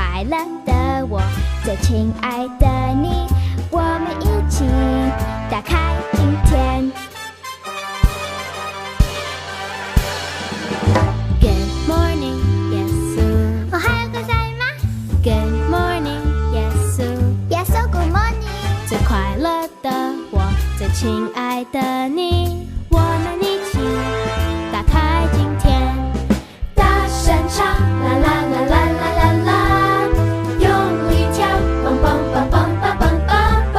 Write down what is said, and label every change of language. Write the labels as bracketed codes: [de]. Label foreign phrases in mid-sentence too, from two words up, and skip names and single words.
[zh] 乐的我，最亲爱的你，我们一起打开今天。 [en] Good morning， [zh] 耶稣。 [ja] おはようございます。 [en] Good morning， [zh] 耶稣。 [en] 耶稣 ，Good morning。 [zh] 最快乐的我，最亲爱的你，我们一起打开今天。大声唱，啦啦啦啦啦啦啦，用力跳，蹦蹦蹦蹦蹦蹦蹦蹦。